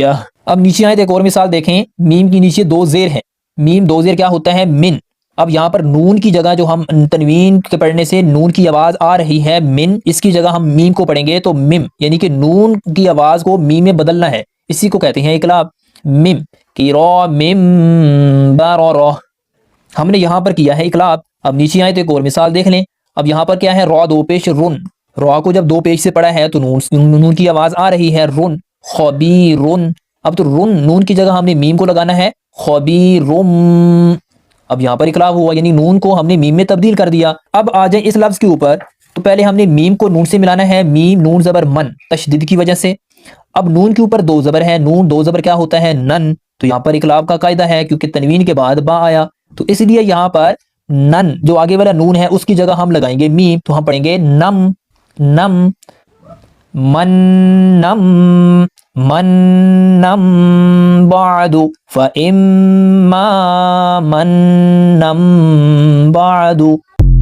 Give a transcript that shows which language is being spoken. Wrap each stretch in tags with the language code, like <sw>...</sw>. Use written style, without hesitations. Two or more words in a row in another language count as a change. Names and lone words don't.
<ur>اب نیچے آئے تو ایک اور مثال دیکھیں، میم کی نیچے دو زیر ہیں، میم دو زیر کیا ہوتا ہے من، اب یہاں پر نون کی جگہ جو ہم تنوین کے پڑھنے سے نون کی آواز آ رہی ہے من، اس کی جگہ ہم میم کو پڑھیں گے تو مم، یعنی کہ نون کی آواز کو میم میں بدلنا ہے، اسی کو کہتے ہیں اقلاب۔ مم کی را مم برا، ہم نے یہاں پر کیا ہے اقلاب۔ اب نیچے آئے تو ایک اور مثال دیکھ لیں، اب یہاں پر کیا ہے را دو پیش رن، را کو جب دو پیش سے پڑھا ہے تو نون کی آواز آ رہی ہے رن، خبیرن، اب تو رن نون کی جگہ ہم نے میم کو لگانا ہے خبیرم، اب یہاں پر اقلاب ہوا، یعنی نون کو ہم نے میم میں تبدیل کر دیا۔ اب آ جائیں اس لفظ کے اوپر، تو پہلے ہم نے میم کو نون سے ملانا ہے، میم نون زبر من تشدید کی وجہ سے، اب نون کے اوپر دو زبر ہے، نون دو زبر کیا ہوتا ہے نن، تو یہاں پر اقلاب کا قاعدہ ہے کیونکہ تنوین کے بعد با آیا، تو اس لیے یہاں پر نن جو آگے والا نون ہے اس کی جگہ ہم لگائیں گے میم، تو ہم پڑھیں گے نم نم من نم من نم بعد</ur> <ar>فإما من نم بعد،</ar>